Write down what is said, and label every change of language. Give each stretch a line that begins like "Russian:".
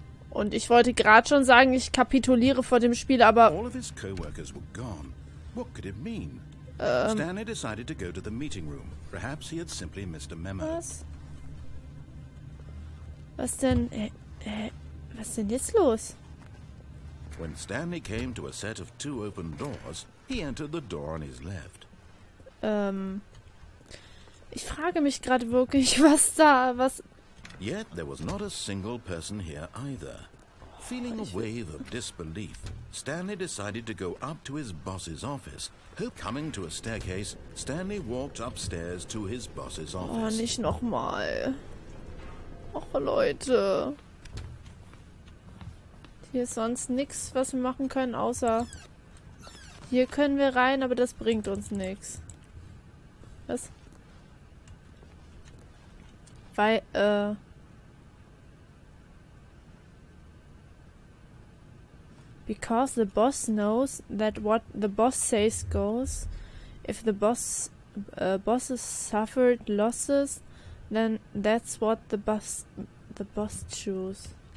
German: Und ich wollte gerade schon sagen, ich kapituliere vor dem Spiel, aber...
English: All of his co-workers were gone. What could it mean? Stanley decided to go to the meeting room. Perhaps he had simply missed a memo.
German: Was? Was denn? Was ist denn jetzt los?
English: When Stanley came to a set of 2 open doors, he entered the door on his left.
German: Ich frage mich gerade wirklich, was...
English: Yet there was not a single person here either. Feeling a wave of disbelief, Stanley decided to go up to his boss's office. Coming to a staircase, Stanley walked upstairs to his boss's office.
German: Oh, nicht nochmal. Och, Leute. Hier ist sonst nichts, was wir machen können, außer... Hier können wir rein, aber das bringt uns nichts. Was?
English: Weil, Because the boss knows that what the boss says goes. If the bosses suffered losses, then that's what the boss choose.